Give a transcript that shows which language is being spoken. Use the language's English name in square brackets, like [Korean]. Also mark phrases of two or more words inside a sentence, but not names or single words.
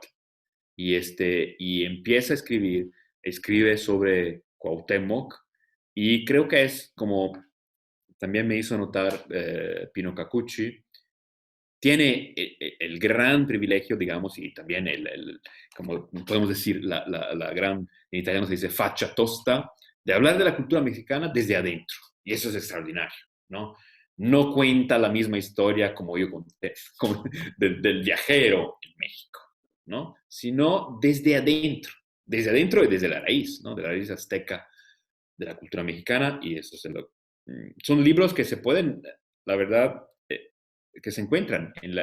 [Spanish] Y empieza a escribe sobre Cuauhtémoc, y creo que es como también me hizo notar Pino Cacucci, tiene el gran privilegio, digamos, y también como podemos decir, la gran, en italiano se dice [Italian] faccia tosta, [Spanish] de hablar de la cultura mexicana desde adentro. Y eso es extraordinario, ¿no? No cuenta la misma historia como yo conté, como del viajero en México, ¿no? Sino desde adentro y desde la raíz, ¿no? De la raíz azteca de la cultura mexicana, y eso son libros que se pueden, la verdad, que se encuentran en